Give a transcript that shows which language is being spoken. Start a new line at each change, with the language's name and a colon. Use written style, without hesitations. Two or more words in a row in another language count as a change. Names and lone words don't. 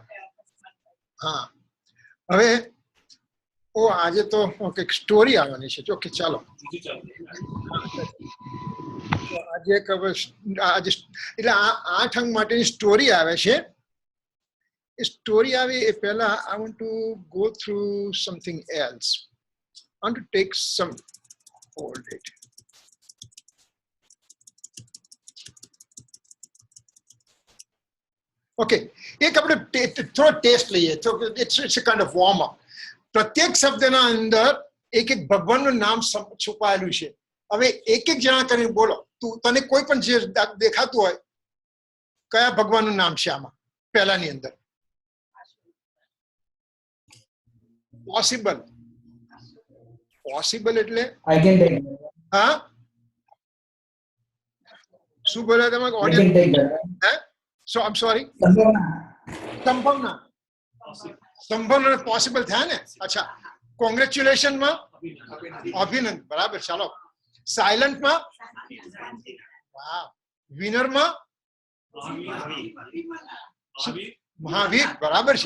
Gujarati: હા, હવે આજે તો કંઈક સ્ટોરી આવવાની છે. ઓકે, ચાલો આજે એટલે આ 8 અંગ માટેની સ્ટોરી આવે છે. એ સ્ટોરી આવી એ પહેલા
English: I want to go through something else. I want to take some, hold it. Okay,
Gujarati: એક આપણે થોડો ટેસ્ટ લઈએ તો
English: it's a kind of warm up.
Gujarati: પ્રત્યેક શબ્દના અંદર એક એક ભગવાનનું નામ છુપાયેલું છે. હવે એક એક જણા કરીને બોલો. તને કોઈ પણ જે દેખાતું હોય, કયા ભગવાનનું નામ છે આમાં પહેલાની અંદર? પોસિબલ. પોસિબલ એટલે
English: I can take
Gujarati: હા, શું બોલ્યા તમે?
English: I can ઓડિયન્સ take that. હે? so I am sorry.
Gujarati: સંભાવના. સંભાવના. સંભાવના પોસિબલ થયા ને? અચ્છા, કોંગ્રેચ્યુલેશનમાં અભિનંદન. બરાબર, ચાલો. સાયલન્ટમાં વાહ. વિનરમાં મહાવીર. બરાબર છે.